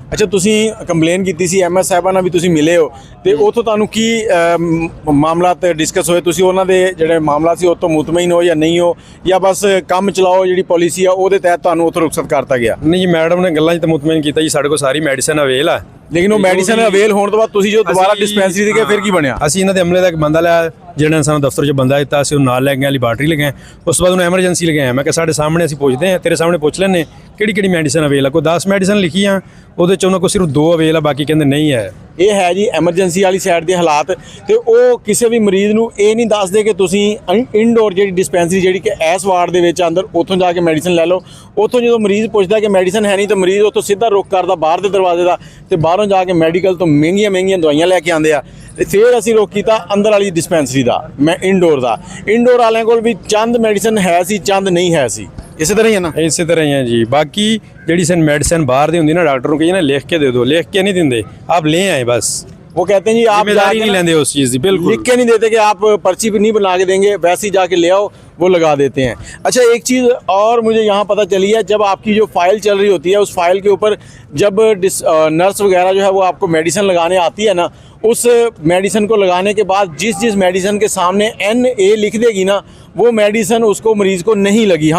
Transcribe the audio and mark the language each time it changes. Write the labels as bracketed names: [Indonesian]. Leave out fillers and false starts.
[Punjabi] अच्छा, तुसीं कंप्लेन की सी MS साहबा नाल भी तुसीं मिले हो, तो उतों तुहानूं की मामला डिस्कस होए? तुसीं उन्हां दे जिहड़े मामला सी उस तो मुतमईन हो या नहीं हो, या बस काम चलाओ जिहड़ी पॉलिसी आ उहदे तहत तुहानूं उत्थों रुखसत करता गया? नहीं जी, मैडम ने गल्लां 'च तो मुतमईन किया जी, साडे कोल सारी मैडिसन अवेल है। लेकिन वो मैडिसन अवेल होने तो बाद तुसीं जो दोबारा डिस्पेंसरी ते गए फिर की बनया? ਅਸੀਂ ਇਹਨਾਂ ਦੇ ਅਮਲੇ ਦਾ ਇੱਕ ਬੰਦਾ ਲਿਆ ਜਿਹਨੇ ਸਾਨੂੰ ਦਫ਼ਤਰ 'ਚ ਬੰਦਾ ਦਿੱਤਾ, ਅਸੀਂ ਉਹ ਨਾਲ ਲੈ ਗਏ, ਲੈਬਾਰਟਰੀ ਲੈ ਗਏ। ਉਸ ਤੋਂ ਬਾਅਦ ਉਹਨੂੰ ਐਮਰਜੈਂਸੀ ਲੈ ਗਏ। ਮੈਂ ਕਿਹਾ ਸਾਡੇ ਸਾਹਮਣੇ ਅਸੀਂ ਪੁੱਛਦੇ ਹਾਂ, ਤੇਰੇ ਸਾਹਮਣੇ ਪੁੱਛ ਲੈਂਦੇ ਕਿਹੜੀ ਮੈਡੀਸਨ ਅਵੇਲ ਆ। ਕੋਈ 10 ਮੈਡੀਸਨ ਲਿਖੀ ਆ, ਉਹਦੇ 'ਚ ਉਹਨਾਂ ਕੋਲ ਸਿਰਫ 2 ਅਵੇਲ ਆ, ਬਾਕੀ ਕਹਿੰਦੇ ਨਹੀਂ ਹੈ। ਇਹ ਹੈ ਜੀ ਐਮਰਜੈਂਸੀ ਵਾਲੀ ਸਾਈਡ ਦੇ ਹਾਲਾਤ। ਤੇ ਉਹ ਕਿਸੇ ਵੀ ਮਰੀਜ਼ ਨੂੰ ਇਹ ਨਹੀਂ ਦੱਸਦੇ ਕਿ ਤੁਸੀਂ ਇਨਡੋਰ ਜਿਹੜੀ ਡਿਸਪੈਂਸਰੀ ਜਿਹੜੀ ਕਿ ਇਸ ਵਾਰਡ ਦੇ ਵਿੱਚ ਅੰਦਰ ਉੱਥੋਂ ਜਾ ਕੇ ਮੈਡੀਸਨ ਲੈ ਲਓ। ਉੱਥੋਂ ਜਦੋਂ ਮਰੀਜ਼ ਪੁੱਛਦਾ ਕਿ ਮੈਡੀਸਨ ਹੈ ਨਹੀਂ ਤਾਂ ਮਰੀਜ਼ ਉੱਥੋਂ ਸਿੱਧਾ ਰੁੱਖ ਕਰਦਾ ਬਾਹਰ ਦੇ ਦਰਵਾਜ਼ੇ ਦਾ, ਤੇ ਬਾਹਰੋਂ ਜਾ ਕੇ ਮੈਡੀਕਲ ਤੋਂ ਮਹਿੰਗੀਆਂ ਦਵਾਈਆਂ ਲੈ ਕੇ ਆਉਂਦੇ ਆ। ਤੇ ਫਿਰ ਅਸੀਂ ਰੁੱਖ ਕੀਤਾ ਅੰਦਰ ਵਾਲੀ ਡਿਸਪੈਂਸਰੀ ਦਾ, ਮੈਂ ਇਨਡੋਰ ਦਾ। ਇਨਡੋਰ ਵਾਲਿਆਂ ਕੋਲ ਵੀ ਚੰਦ ਮੈਡੀਸਨ ਹੈ ਸੀ, ਚੰਦ नहीं है सी। [Hindi] इसी तरह ही है ना? इसी तरह ही है जी। बाकी जी मेडिसिन बाहर दी होंगी ना, डॉक्टर को कहिए ना लिख के दे दो, लिख के नहीं देंगे, आप ले आए बस। वो कहते हैं जी आप जिम्मेदारी नहीं लेंगे उस चीज़ की, बिल्कुल लिख के नहीं देते कि आप पर्ची भी नहीं बना के देंगे, वैसे ही जाके ले आओ, वो लगा देते हैं। अच्छा, एक चीज़ और मुझे यहाँ पता चली है, जब आपकी जो फाइल चल रही होती है उस फाइल के ऊपर जब नर्स वगैरह जो है वो आपको मेडिसिन लगाने आती है ना, उस मेडिसिन को लगाने के बाद जिस मेडिसिन के सामने NA लिख देगी ना, वो मेडिसिन उसको मरीज़ को नहीं लगी।